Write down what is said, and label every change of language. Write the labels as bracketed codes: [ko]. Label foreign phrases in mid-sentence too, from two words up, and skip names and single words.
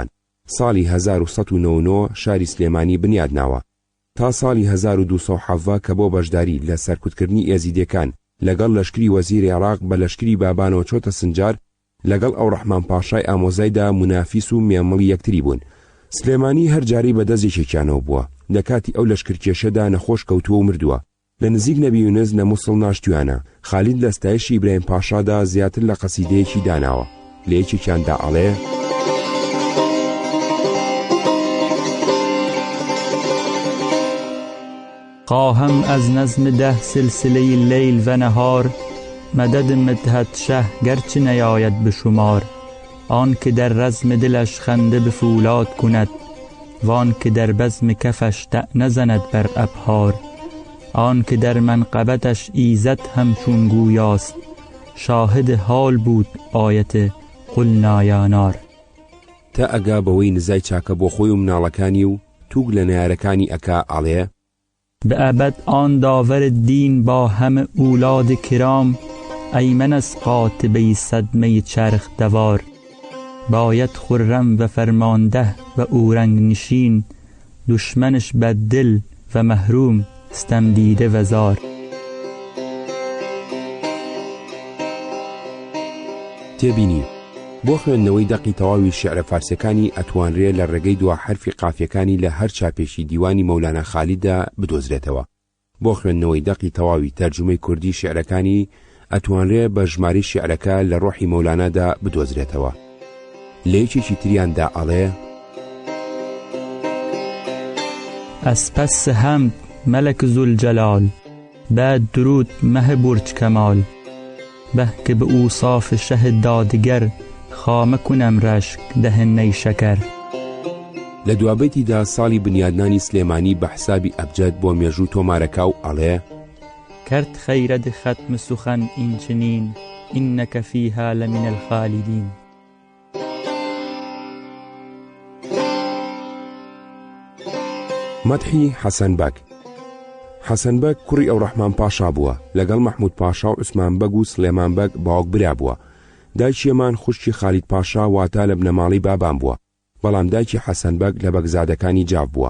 [ckb] ساڵی 1999 شاری سلێمانی بنیاد ناوە تا ساڵی 1270 کە بۆ بەشداری لە سەرکوتکردنی ئێزیدەکان لەگەڵ لەشکری وەزیری عێراق بە لەشکری بابانەوە چۆتە سنجار لەگەڵ ئەو ڕەحمان پاشای ئامۆزایدا منافیس و مێمەڵی یەکتری بوون. سلێمانی هەر جاری بەدەستێکێکیانەوە بووە. لە کاتی ئەو لەشکرکێشەدا نەخۆش کەوتووە و مردووە. لە نزیک نەبی یونس لە مووسڵ ناشتویانە. خالید لە ستایشی ئیبراهیم پاشادا زیاتر لە قەسیدەیەکی داناوە. لە یەکێکیاندا ئەڵێ: [fa] خواهم از نظم 10 سلسله لیل و نهار مدد مدحت شه گرچه نیاید به شمار. آن که در رزم دلش خنده به فولاد کند وان که در بزم کفش طعنه زند بر ابحار. آن که در منقبتش ایزد همچون گویاست شاهد حال بود آیت [ar] قلنا یا نار. [ckb] تا ئەگا بەوەی نزای چاکە بۆ خۆی و مناڵەکانی و تووگ لە نەیارەکانی ئەکا ئەڵێ: [fa] به ابد آن داور دین با همه اولاد کرام ایمن از قاطبه صدمه چرخ دوار. باید خرم و فرمانده و اورنگ نشین دشمنش بددل و محروم استمدیده و زار. [ckb] تێبینی بۆ خوێندنەوەی دەقی تەواوی شیعرە فارسیەکانی ئەتوانرێ لە ڕێگەی دوا حرفی قافیەکانی لە هەر چاپێشی دیوانی مەولانە خالیددا بدۆزرێتەوە. بۆ خوێندنەوەی دەقی تەواوی تەرجمەی کوردی شیعرەکانی ئەتوانرێ بە ژماری شیعرەکە لە ڕۆحی مەولانادا بدۆزرێتەوە. لە یەکێکی تریاندا ئەڵێ: [fa] از پس حمد ملک ذوالجلال بعد درود مه برج کمال. به که به اوصاف شه دادگر خامه کنم رشک دهنه شکر. [ckb] لە دوابەتیدا ساڵی بنیادنانی سلێمانی بە حسابی ئەبجەد بۆ مێژوو تۆمارەکە و ئەڵێ: [fa] کرد خیرد ختم سخن این چنین اینک [ar] فیها لمن الخالدین. [ckb] مەدحی حەسەن بەگ. حەسەن بەگ کوڕی ئەو ڕەحمان پاشا بووە. لەگەڵ مەحموود پاشا و عوسمان بەگ و سلێمان بەگ باوک برا بووە. دایکیەمان خوشکی خالید پاشا واتە لە بنەماڵی بابان بووە، بەڵام دایکی حەسەن بەگ لە بەگزادەکانی جاف بووە.